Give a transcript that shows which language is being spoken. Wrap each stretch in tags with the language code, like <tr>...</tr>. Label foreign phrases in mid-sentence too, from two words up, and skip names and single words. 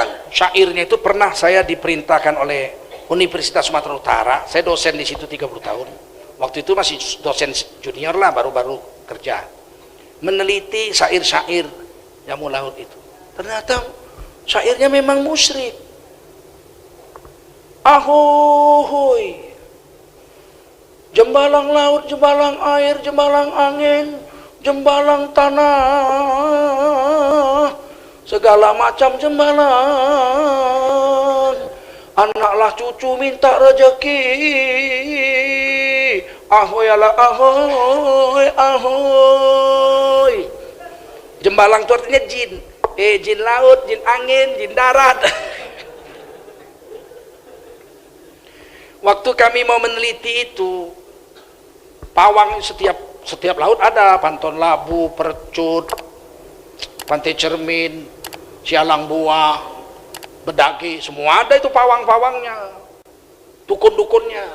<id>Syairnya itu pernah saya diperintahkan oleh Universitas Sumatera Utara. Saya dosen di situ 30 tahun. Waktu itu masih dosen junior lah, baru-baru kerja. Meneliti syair-syair jamu laut itu. Ternyata syairnya memang musyrik. Ahoy, jembalang laut, jembalang air, jembalang angin, jembalang tanah, segala macam jembalang. Anaklah cucu minta rezeki, ahoy ala ahoy, ahoy. Jembalang itu artinya jin, jin laut, jin angin, jin darat. Waktu kami mau meneliti itu, pawang setiap laut ada, Panton Labu, Percut, Pantai Cermin, Sialang Buah, Bedagi, semua ada itu pawang-pawangnya, dukun-dukunnya.</id>